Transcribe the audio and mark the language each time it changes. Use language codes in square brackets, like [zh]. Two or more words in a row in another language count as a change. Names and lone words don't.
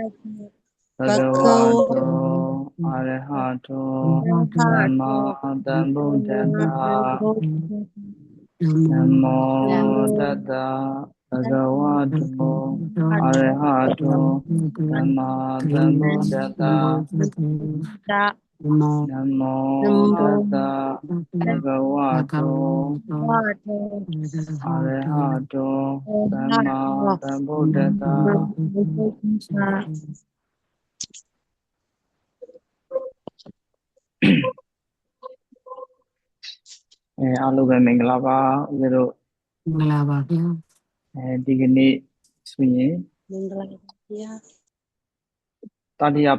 [pi] Bhagavato Arahato Sama Sambuddhassa Namo Tata Bhagavato Arahato Sama Sambuddhassa Namo Tata Bhagavato Arahato Sama Sambuddhassa [my] အားလုံးပဲမင်္ဂလာပါဦးဇင်းတို့မင်္ဂလာပါဗျာဒီကနေ့ဆိုရင်မင်္ဂလာပါဗျာတတိယ